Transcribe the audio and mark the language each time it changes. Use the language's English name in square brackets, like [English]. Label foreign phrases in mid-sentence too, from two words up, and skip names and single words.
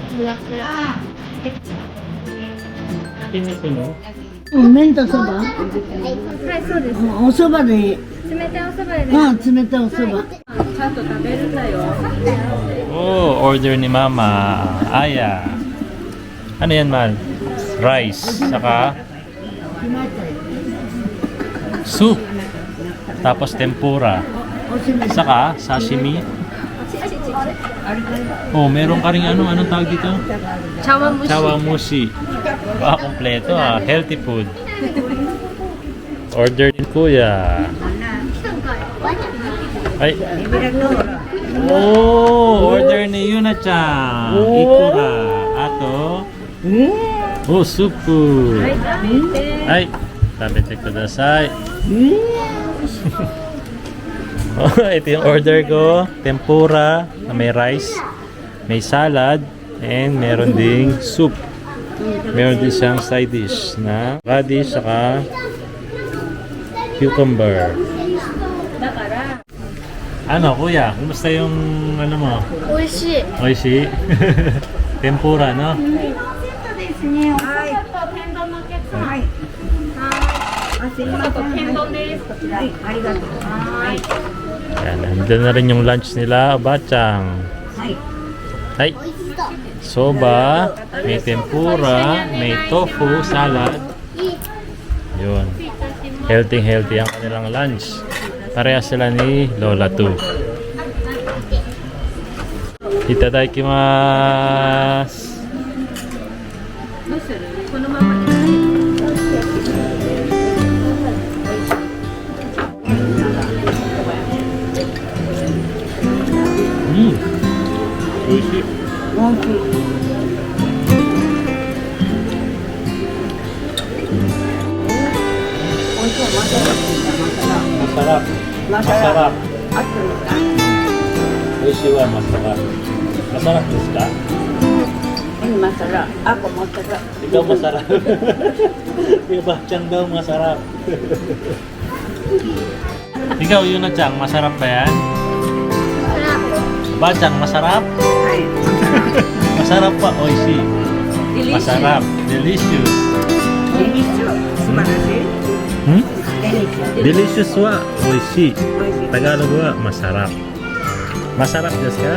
[Japanese] Kinito 麺とそば。はい、そうです。お蕎麦でいい。冷たいおそばでね。うん、冷たいお蕎麦。ちゃんと食べるんだよ。 [Filipino] Oh, order ni Mama. Aya. Ano yan, man? Rice. Saka soup. Tapos tempura. Saka sashimi. Oh, meron ka rin anong tawag dito? Chawanmushi. Chawanmushi. Ah, kompleto ah. [English] Healthy food. [Filipino] Order din kuya. Ay. Oh, order ni Yuna-chan. Ikura. Ato. Oh, supu. [Japanese] Ay, 食べてください. [Filipino] Oh, ito yung order ko. Tempura na may rice, may salad, and meron ding soup. Meron din siyang side dish na radish saka cucumber. Ano kuya, kumusta yung ano mo? [Japanese] 美味しい。 [Filipino] Oishi? Tempura, no? [Japanese] 天丼です。 [Filipino] Ayan, nandun na rin yung lunch nila, Bachang. Ay, soba, may tempura, may tofu, salad. Yun. Healthy ang kanilang lunch. Parehas sila ni Lola 2. Itadakimasu. [Japanese] どうする？このままで。美味しい。Masarap. [Filipino] Masarap. [Japanese] 美味しいは [Filipino] masarap. Masarap [Japanese] ですか? [Filipino] Masarap. Ako masarap. Ikaw masarap. Yung Bachang daw masarap. Ikaw, Yuna-chan, masarap ba yan? Bachang, masarap? Masarap pa, oishi. Masarap. Delicious. Delicious. Hmm? Delicious [Japanese] は、美味しい. [Filipino] Tagalog wa, masarap. Masarap [Japanese] ですか?